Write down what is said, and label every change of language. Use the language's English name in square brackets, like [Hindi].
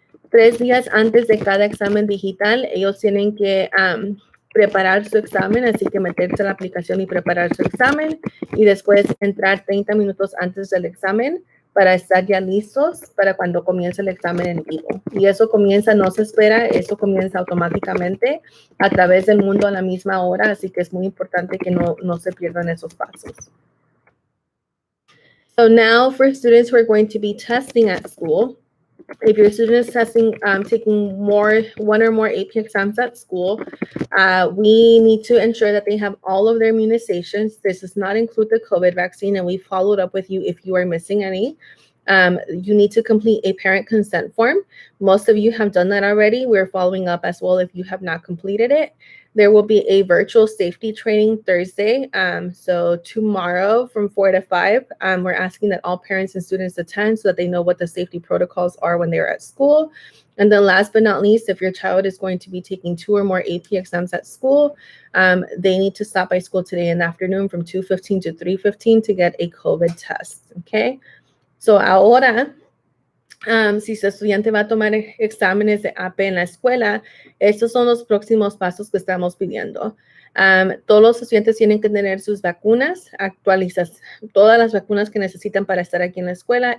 [Spanish] 3 días antes de cada examen digital, ellos tienen que preparar su examen, así que meterse a la aplicación y preparar su examen, y después entrar 30 minutos antes del examen para estar ya listos para cuando comience el examen en vivo. Y eso comienza, no se espera, eso comienza automáticamente a través del mundo a la misma hora, así que es muy importante que no se pierdan esos pasos. [English] So now for students who are going to be testing at school, if your student is taking one or more AP exams at school, we need to ensure that they have all of their immunizations. This does not include the COVID vaccine, and we followed up with you if you are missing any. You need to complete a parent consent form. Most of you have done that already. We're following up as well if you have not completed it. There will be a virtual safety training Thursday. So tomorrow from 4 to 5, we're asking that all parents and students attend so that they know what the safety protocols are when they're at school. And then last but not least, if your child is going to be taking 2 or more AP exams at school, they need to stop by school today in the afternoon from 2:15 to 3:15 to get a COVID test, okay? [Spanish] So ahora, si su estudiante va a tomar exámenes de AP en la escuela, estos son los próximos pasos que estamos pidiendo. Todos los estudiantes tienen que tener sus vacunas, todas las vacunas que necesitan para estar aquí en la escuela.